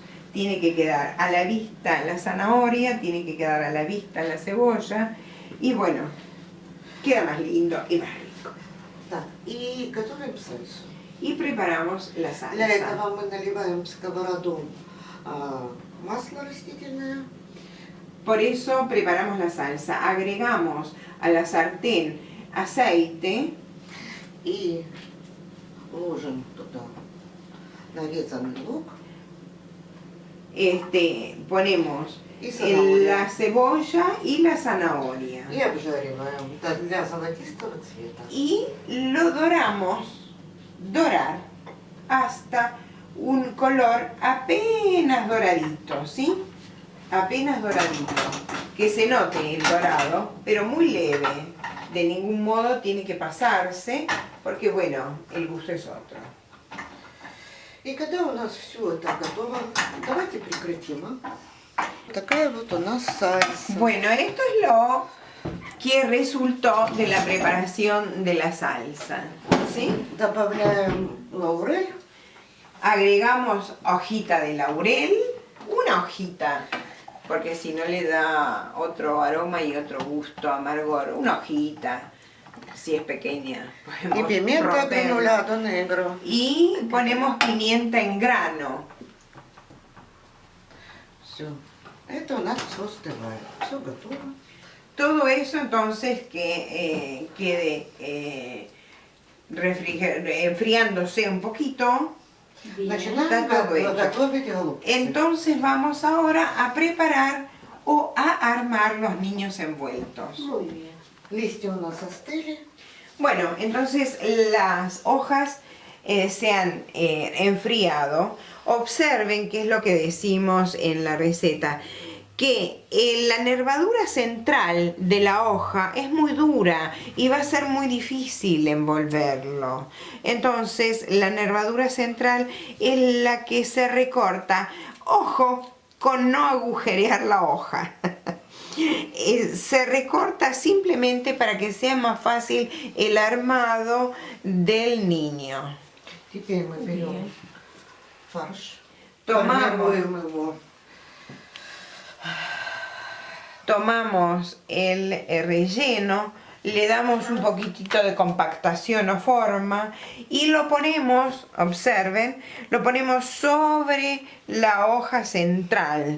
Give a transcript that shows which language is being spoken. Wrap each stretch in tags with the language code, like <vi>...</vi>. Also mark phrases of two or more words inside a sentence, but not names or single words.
<es>Tiene que quedar a la vista la zanahoria, tiene que quedar a la vista la cebolla, y bueno, queda más lindo y más rico.</es> <ru>так, и готовим сальсу.</ru> <es>Y preparamos la</es> <ru>Для</ru> <es>salsa.</es> <ru>этого мы наливаем в сковороду масло растительное,</ru> <es>Por eso preparamos la salsa. Agregamos a la sartén aceite</es> <ru>и ложим туда нарезанный лук</ru> <es>ponemos</es> <ru>и зanahoria.</ru> <es>la cebolla y la zanahoria.</es> <ru>И обжариваем для золотистого цвета.</ru> <es>Y lo dorar hasta un color apenas doradito, ¿sí? Apenas doradito. Que se note el dorado, pero muy leve. De ningún modo tiene que pasarse, porque bueno, el gusto es otro.</es> <ru>И когда у нас все это готово, давайте прекратим. Такая вот у нас сальса.</ru> <es>Bueno, esto es lo que resultó de la preparación de la salsa, ¿sí?</es> <ru>Добавляем лаурель.</ru> <es>Agregamos hojita de laurel, una hojita, porque si no le da otro aroma y otro gusto, amargor, una hojita, si es pequeña. Y podemos pimienta romperla. granulado negro. Y ponemos pimienta en grano.</es> <ru>Все. Это у нас все остывает. Все готово.</ru> <es>Todo eso entonces que quede enfriándose un poquito. Bien.</es> <ru>Начинаем</ru> <es>Está todo hecho.</es> <ru>готовить голубцы.</ru> <es>Entonces vamos ahora a preparar o a armar los niños envueltos. Muy bien.</es> <ru>Листья у нас остыли.</ru> <es>Bueno, entonces las hojas se han enfriado. Observen qué es lo que decimos en la receta, que la nervadura central de la hoja es muy dura y va a ser muy difícil envolverlo. Entonces la nervadura central es la que se recorta. Ojo con no agujerear la hoja. Se recorta simplemente para que sea más fácil el armado del niño.</es> <ru>Теперь мы берем</ru> <es>Bien.</es> <ru>фарш.</ru> <es>Tomamos,</es> <ru>Формируем его.</ru> <es>tomamos el relleno, le damos un poquitito de compactación o forma y lo ponemos, observen, lo ponemos sobre la hoja central.</es>